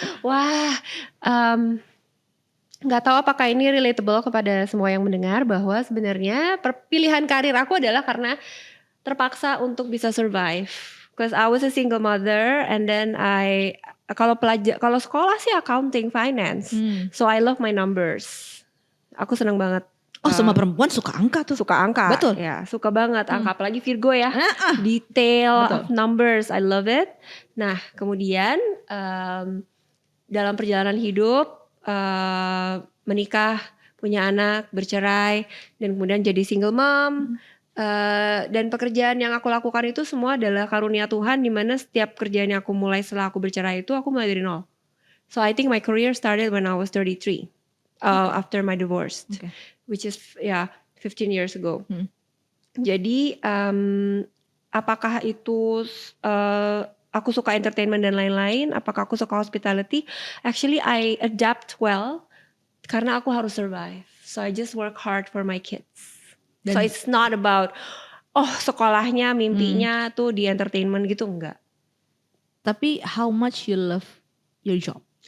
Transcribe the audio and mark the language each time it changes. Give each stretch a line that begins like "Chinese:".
Indonesian: Wah, nggak tahu apakah ini relatable kepada semua yang mendengar, bahwa sebenarnya pilihan karir aku adalah karena terpaksa untuk bisa survive.
English: Because I was a single mother, and then kalau sekolah sih accounting, finance. So I love my numbers.
Indonesian: Aku senang banget. Oh, semua perempuan suka angka tuh. Suka angka. Betul. Ya, suka banget angka, apalagi Virgo ya.
English: Detail, of numbers, I love it.
Indonesian: Nah, kemudian dalam perjalanan hidup, menikah, punya anak, bercerai, dan kemudian jadi single mom. Dan pekerjaan yang aku lakukan itu semua adalah karunia Tuhan, di mana setiap kerjaan yang aku mulai setelah aku bercerai itu aku mulai dari nol.
English: So I think my career started when I was 33 after my divorce, which is 15 years ago.
Indonesian: Jadi apakah itu aku suka entertainment dan lain-lain, apakah aku suka hospitality?
English: Actually I adapt well
Indonesian: karena aku harus
English: survive. So I just work hard for my kids. So it's not about
Indonesian: sekolahnya, mimpinya tuh di entertainment gitu, enggak.
English: Tapi how much you love your job